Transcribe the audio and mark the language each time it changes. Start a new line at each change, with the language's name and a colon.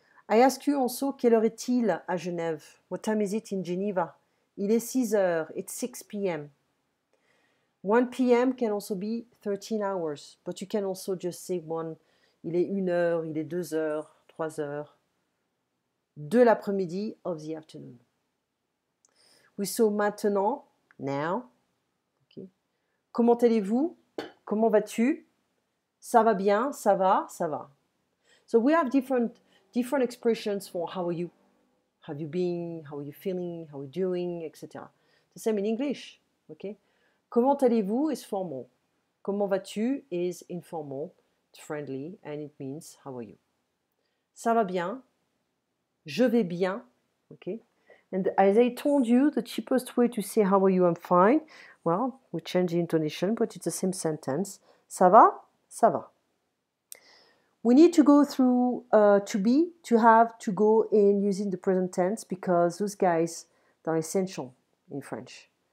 French: I ask you also, quelle heure est-il à Genève?
English: What time is it in Geneva?
French: Il est 6 heures.
English: It's 6 p.m. 1 p.m. can also be 13 hours. But you can also just say one.
French: Il est 1 heure, il est 2 heures, 3 heures. De l'après-midi,
English: of the afternoon. We saw maintenant, now. Okay.
French: Comment allez-vous? Comment vas-tu? Ça va bien, ça va, ça va.
English: So we have different expressions for how are you, have you been, how are you feeling, how are you doing, etc. The same in English, okay? Comment allez-vous is formal. Comment vas-tu is informal, it's friendly, and it means how are you.
French: Ça va bien, je vais bien, okay?
English: And as I told you, the cheapest way to say how are you, I'm fine, well, we change the intonation, but it's the same sentence.
French: Ça va, ça va.
English: We need to go through to be, to have, to go in using the present tense because those guys are essential in French.